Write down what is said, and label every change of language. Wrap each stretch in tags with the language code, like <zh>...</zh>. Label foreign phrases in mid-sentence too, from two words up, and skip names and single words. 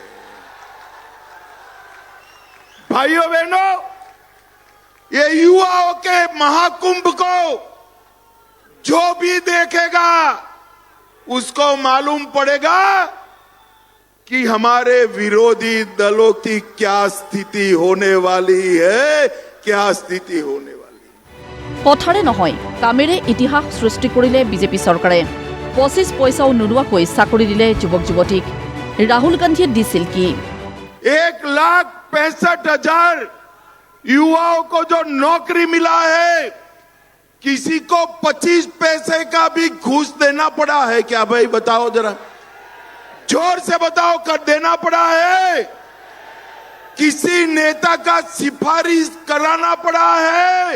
<hi>भाइयों बहनों, ये युवाओं के महाकुंभ को जो भी देखेगा उसको मालूम पड़ेगा कि हमारे विरोधी दलों की क्या स्थिति होने वाली है, क्या स्थिति होने वाली है।</hi> <as>কথাৰে নহয়, কামেৰে ইতিহাস সৃষ্টি কৰিলে বিজেপি চৰকাৰে। 25 পইচাও নোলোৱাকৈ চাকৰি দিলে যুৱক যুৱতীক। ৰাহুল গান্ধীয়ে দিছিল কি?</as> <hi>1,65,000 युवाओं को जो नौकरी मिला है, किसी को 25 पैसे का भी घूस देना पड़ा है क्या? भाई बताओ जरा, जोर से बताओ, कर देना पड़ा है? किसी नेता का सिफारिश कराना पड़ा है?</hi>